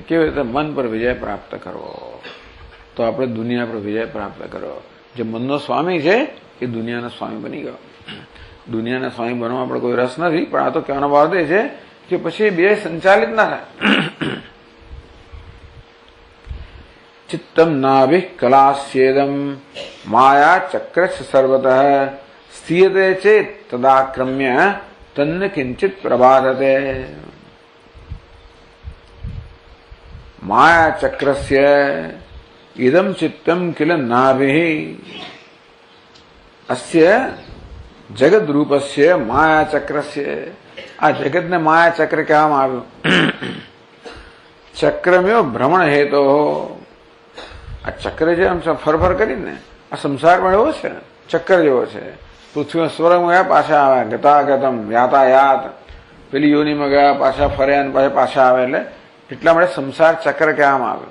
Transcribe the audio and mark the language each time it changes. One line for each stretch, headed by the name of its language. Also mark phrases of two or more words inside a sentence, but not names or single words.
Gujarati: કેવી રીતે મન પર વિજય પ્રાપ્ત કરવો, તો આપણે દુનિયા પર વિજય પ્રાપ્ત કરવો. જે મનનો સ્વામી છે એ દુનિયાના સ્વામી બની ગયો. દુનિયાના સ્વામી બનવા આપણે કોઈ રસ નથી, પણ આ તો કહેવાનો ભાવ એ છે કે પછી બે સંચાલિત ના થાય.
Sanskrit: चित्तम नाभि कलास्येदम माया चक्र सर्वतः स्थीयते चेत तदाक्रम्य तन्न किंचित प्रबाधते। माया चक्रस्य इदम चित्तम किल नाभिः अस्य जगत रूपस्य माया चक्रस्य।
Gujarati: આ જગત ને માયા ચક્ર કહેવામાં આવ્યું।
Sanskrit: ચક્રમ્યો ભ્રમણ હેતો।
Gujarati: આ ચક્ર જે આમ ફરફર કરીને આ સંસારમાં એવો છે, ચક્કર જેવો છે। પૃથ્વીમાં સ્વર્ગમાં ગયા પાછા આવે,
Sanskrit: ગતાગતમ યાતાયાત,
Gujarati: પેલી યોનિમાં ગયા પાછા ફર્યા અને પાછા આવે, એટલે એટલા માટે સંસાર ચક્ર કહેવામાં આવ્યું।